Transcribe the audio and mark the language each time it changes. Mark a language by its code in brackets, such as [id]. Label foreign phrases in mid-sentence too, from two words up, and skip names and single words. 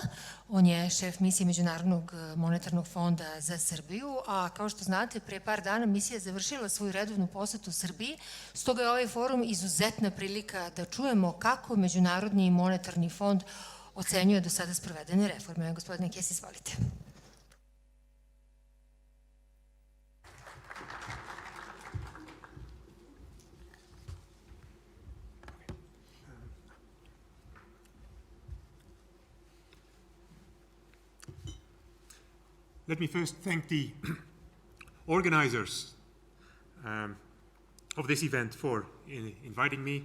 [sr] On je šef misije Međunarodnog monetarnog fonda za Srbiju, a kao što znate, pre par dana misija je završila svoju redovnu posetu Srbiji, stoga je ovaj forum izuzetna prilika da čujemo kako Međunarodni monetarni fond ocenjuje do sada sprovedene reforme. Gospodine Kees, izvolite. [en] Let me first thank the organizers of this event for inviting me.